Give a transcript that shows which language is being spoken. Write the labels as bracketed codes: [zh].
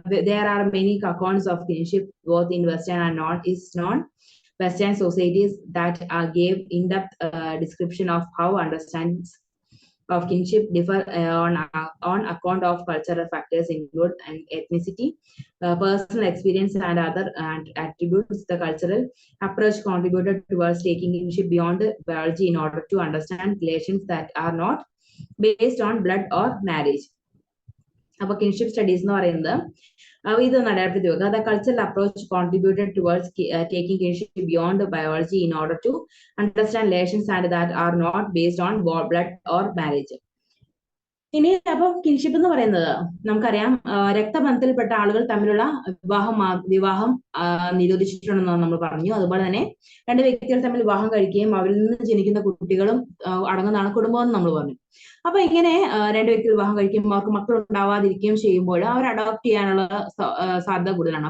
[en] There are many accounts of kinship both in Western and non-Western societies that gave in-depth description of how understands of kinship differ on account of cultural factors include ethnicity, personal experience, and other attributes. The cultural approach contributed towards taking kinship beyond biology in order to understand relations that are not based on blood or marriage. [ml] അപ്പോൾ kinship studies എന്ന് പറയുന്നത് ഇതൊന്ന് അടയാളപ്പെടുത്തി വെക്കുക. [en] The cultural approach contributed towards taking kinship beyond biology in order to understand relations and that are not based on blood or marriage. [ml] ഇനി അപ്പം kinship എന്ന് പറയുന്നത് നമുക്കറിയാം, രക്തബന്ധത്തിൽപ്പെട്ട ആളുകൾ തമ്മിലുള്ള വിവാഹം നിരോധിച്ചിട്ടുണ്ടെന്ന് നമ്മൾ പറഞ്ഞു. അതുപോലെ തന്നെ രണ്ട് വ്യക്തികൾ തമ്മിൽ വിവാഹം കഴിക്കുകയും അവരിൽ നിന്ന് ജനിക്കുന്ന കുട്ടികളും അടങ്ങുന്നതാണ് കുടുംബം എന്ന് നമ്മൾ പറഞ്ഞു. അപ്പൊ ഇങ്ങനെ രണ്ട് വ്യക്തികൾ വിവാഹം കഴിക്കുമ്പോൾ അവർക്ക് മക്കൾ ഉണ്ടാവാതിരിക്കുകയും ചെയ്യുമ്പോൾ അവർ അഡോപ്റ്റ് ചെയ്യാനുള്ള സാധ്യത കൂടുതലാണ്.